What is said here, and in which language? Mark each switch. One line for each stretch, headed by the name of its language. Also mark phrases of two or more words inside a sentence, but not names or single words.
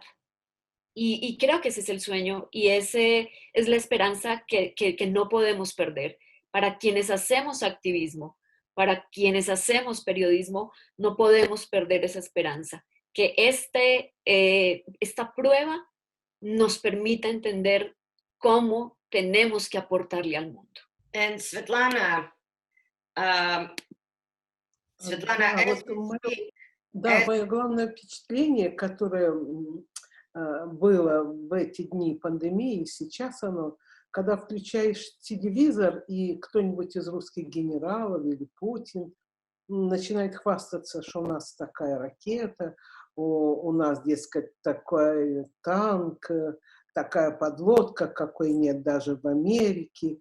Spanish: Y creo que ese es el sueño y ese es la esperanza que no podemos perder. Para quienes hacemos activismo, para quienes hacemos periodismo, no podemos perder esa esperanza. Que esta prueba nos permita entender cómo tenemos que aportarle al mundo.
English: And Svetlana,
Russian: Мое главное впечатление, которое было в эти дни пандемии, сейчас оно, когда включаешь телевизор, и кто-нибудь из русских генералов или Путин начинает хвастаться, что у нас такая ракета, у нас, дескать, такой танк, такая подлодка, какой нет даже в Америке.